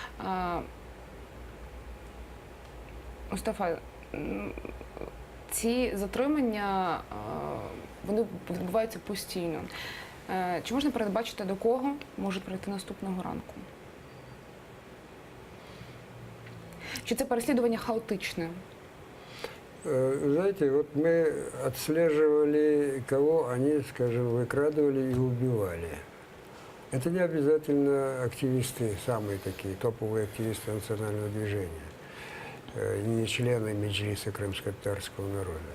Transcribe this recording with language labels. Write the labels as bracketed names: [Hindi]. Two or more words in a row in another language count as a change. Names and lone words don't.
[Ukrainian] Мустафа, ці затримання, вони відбуваються постійно. Чи можна передбачити, до кого можуть прийти наступного ранку? Чи це переслідування хаотичне? [Russian] Знаете, вот мы отслеживали, кого они, скажем, выкрадывали и убивали. Это не обязательно активисты, самые такие топовые активисты национального движения, не члены Меджлиса крымско-татарского народа.